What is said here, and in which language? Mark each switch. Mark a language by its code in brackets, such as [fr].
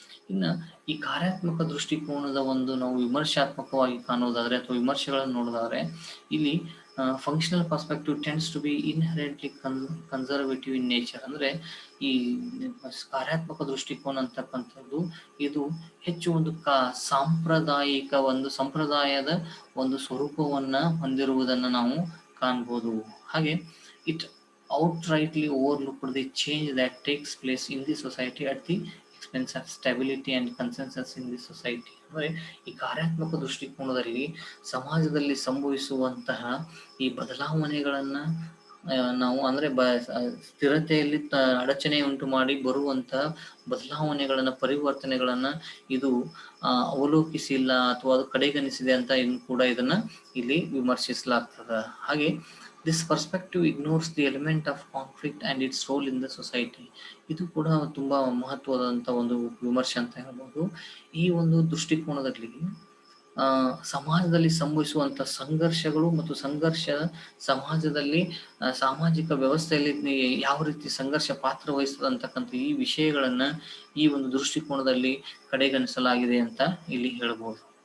[kn] ಇನ್ನು ಈ ಕಾರ್ಯಾತ್ಮಕ ದೃಷ್ಟಿಕೋನದ ಒಂದು ನಾವು ವಿಮರ್ಶಾತ್ಮಕವಾಗಿ ಕಾಣುವುದಾದ್ರೆ ಅಥವಾ ವಿಮರ್ಶೆಗಳನ್ನು ನೋಡೋದಾದ್ರೆ ಇಲ್ಲಿ [en] Functional perspective tends to be inherently conservative in nature. [kn] ಅಂದ್ರೆ ಈ ಕಾರ್ಯಾತ್ಮಕ ದೃಷ್ಟಿಕೋನ ಅಂತಕ್ಕಂಥದ್ದು ಇದು ಹೆಚ್ಚು ಒಂದು ಸಾಂಪ್ರದಾಯಿಕ ಒಂದು ಸಂಪ್ರದಾಯದ ಒಂದು ಸ್ವರೂಪವನ್ನ ಹೊಂದಿರುವುದನ್ನು ನಾವು ಕಾಣ್ಬೋದು. ಹಾಗೆ [en] It outrightly overlooked the change that takes place in the society at the expense of stability and consensus in the society. [kn] ಅಂದರೆ ಈ ಕಾರ್ಯಾತ್ಮಕ ದೃಷ್ಟಿಕೋನದಲ್ಲಿ ಸಮಾಜದಲ್ಲಿ ಸಂಭವಿಸುವಂತಹ ಈ ಬದಲಾವಣೆಗಳನ್ನ ನಾವು ಅಂದ್ರೆ ಸ್ಥಿರತೆಯಲ್ಲಿ ಅಡಚಣೆ ಉಂಟು ಮಾಡಿ ಬರುವಂತಹ ಬದಲಾವಣೆಗಳನ್ನ ಪರಿವರ್ತನೆಗಳನ್ನ ಇದು ಅವಲೋಕಿಸಿಲ್ಲ ಅಥವಾ ಅದು ಕಡೆಗಣಿಸಿದೆ ಅಂತ ಕೂಡ ಇದನ್ನ ಇಲ್ಲಿ ವಿಮರ್ಶಿಸಲಾಗ್ತದ. ಹಾಗೆ [en] this perspective ignores the element of conflict and its role in the society. [kn] ಇದು ಕೂಡ ತುಂಬಾ ಮಹತ್ವದಂತ ಒಂದು ವಿಮರ್ಶೆ ಅಂತ ಹೇಳ್ಬೋದು. ಈ ಒಂದು ದೃಷ್ಟಿಕೋನದಲ್ಲಿ ಸಮಾಜದಲ್ಲಿ ಸಂಭವಿಸುವಂತ ಸಂಘರ್ಷಗಳು ಮತ್ತು ಸಂಘರ್ಷ ಸಮಾಜದಲ್ಲಿ ಸಾಮಾಜಿಕ ವ್ಯವಸ್ಥೆಯಲ್ಲಿ ಯಾವ ರೀತಿ ಸಂಘರ್ಷ ಪಾತ್ರ ವಹಿಸ್ತದೆ ಅಂತಕ್ಕಂಥ ಈ ವಿಷಯಗಳನ್ನ ಈ ಒಂದು ದೃಷ್ಟಿಕೋನದಲ್ಲಿ ಕಡೆಗಣಿಸಲಾಗಿದೆ ಅಂತ ಇಲ್ಲಿ ಹೇಳ್ಬೋದು.